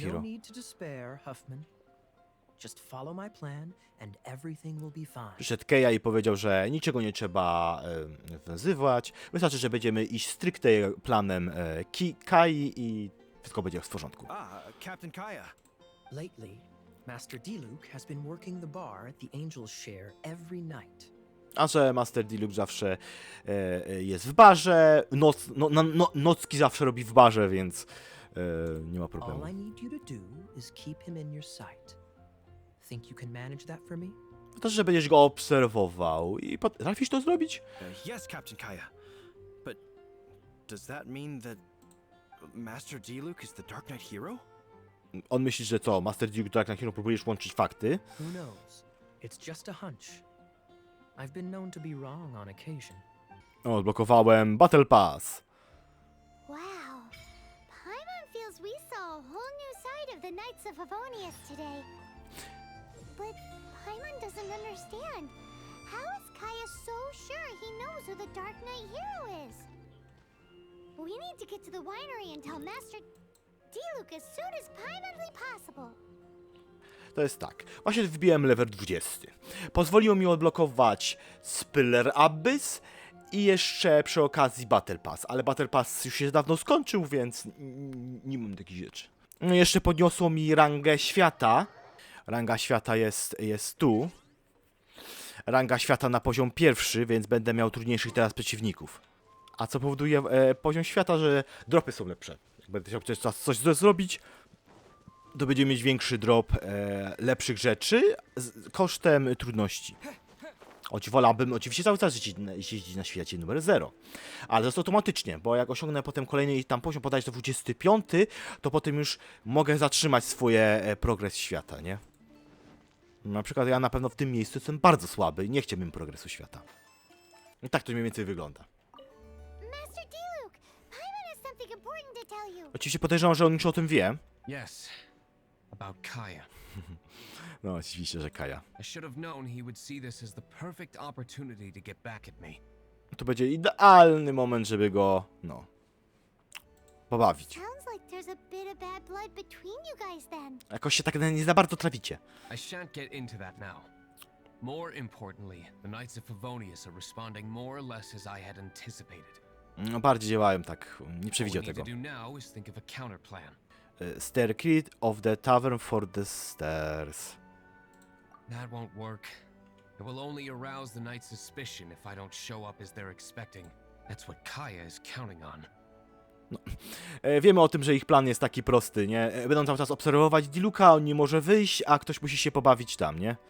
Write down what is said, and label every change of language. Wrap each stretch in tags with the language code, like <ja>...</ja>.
<en>There's no Hero. need to despair, Huffman. Just follow my plan and everything will be fine.</en> <pl>Przyszedł Keja i powiedział, że niczego nie trzeba wzywać. Wystarczy, że będziemy iść stricte planem Kai i wszystko będzie w porządku.</pl> <en>Captain Kaya. Lately, Master Diluc has been working the bar at the Angel's Share every night.</en> <pl>A że Master Diluc zawsze jest w barze, nocki zawsze robi w barze, więc nie ma problemu.</pl> <en>All I need you to do is keep him in your sight. Think you can manage that for me?</en> <pl>To, że będziesz go obserwował i potrafisz to zrobić?</pl> <en>Yes, Captain Kaya. But does that mean that Master Diluc is the Dark Knight hero?</en> <pl>On myśli, że co, Master Diluc Dark Knight Hero, próbujesz łączyć fakty?</pl> <en>Who knows? It's just a hunch. I've been known to be wrong on occasion.</en> <pl>O, odblokowałem Battle Pass. Wow.</pl> <en>Paimon feels we saw a whole new side of the Knights of Favonius today. But Paimon doesn't understand. How is Kaya so sure he knows who the Dark Knight hero is? We need to get to the winery and tell Master Diluc as soon as Paimonly possible.</en> <pl>To jest tak, właśnie wbiłem level 20. Pozwoliło mi odblokować Spiller Abyss i jeszcze przy okazji Battle Pass, ale Battle Pass już się dawno skończył, więc nie mam takich rzeczy. No jeszcze podniosło mi rangę świata. Ranga świata jest tu. ranga świata na poziom 1, więc będę miał trudniejszych teraz przeciwników. A co powoduje poziom świata, że dropy są lepsze. Jak będę chciał coś zrobić, to będziemy mieć większy drop lepszych rzeczy kosztem trudności. Wolałbym oczywiście cały czas jeździć na świecie numer 0. Ale to jest automatycznie, bo jak osiągnę potem kolejny tam poziom, podać do 25, to potem już mogę zatrzymać swoje progres świata, nie? Na przykład ja na pewno w tym miejscu jestem bardzo słaby i nie chciałbym progresu świata. I tak to mniej więcej wygląda.</pl> <en>Master Diluc, Paimon has something important to tell you.</en> <pl>Oczywiście podejrzewam, że on już o tym wie.</pl> <en>Yes, about Kaya.</en> <pl>No oczywiście, że Kaja.</pl> <en>I should have known he would see this as the perfect opportunity to get back at me.</en> <pl>To będzie idealny moment, żeby go, no, pobawić.</pl> <en>Sounds like there's a bit of bad blood between you guys then.</en> <pl>Jakoś się tak nie za bardzo traficie.</pl> <en>I shan't get into that now. More importantly, the Knights of Favonius are responding more or less as I had anticipated.</en> <pl>No, bardziej działałem tak, nie</pl> <en>What</en> <pl>przewidział</pl> <en>we need</en> <pl>tego.</pl> <en>to do now is think of a counterplan. Staircase of the tavern for the stairs. That won't work. It will only arouse the Knight's suspicion if I don't show up as they're expecting. That's what Kaya is counting on.</en> <pl>Wiemy o tym, że ich plan jest taki prosty, nie? Będą cały czas obserwować Diluca, on nie może wyjść, a ktoś musi się pobawić tam, nie?</pl>